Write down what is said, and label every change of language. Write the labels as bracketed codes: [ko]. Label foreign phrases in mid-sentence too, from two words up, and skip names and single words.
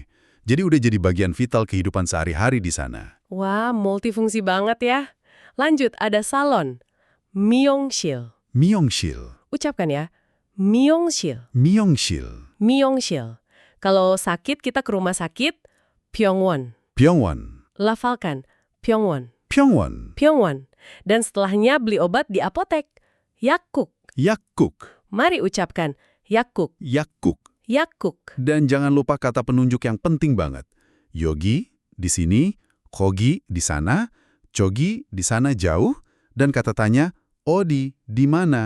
[id] Jadi udah jadi bagian vital kehidupan sehari-hari di sana. Wah, multifungsi banget ya. Lanjut, ada salon. [ko] 미용실. 미용실, [id] Ucapkan ya. [ko] 미용실. 미용실, 미용실. [id] Kalau sakit, kita ke rumah sakit. [ko] 병원. 병원, [id] Lafalkan. 병원. [ko] 병원, 병원. [id] Dan setelahnya beli obat di apotek. [ko] 약국. 약국, [id] Mari ucapkan. 약국. [ko] 약국. 약국. [id] Dan jangan lupa kata penunjuk yang penting banget. Yogi di sini, kogi di sana, cogi di sana jauh, dan kata tanya, odi di mana?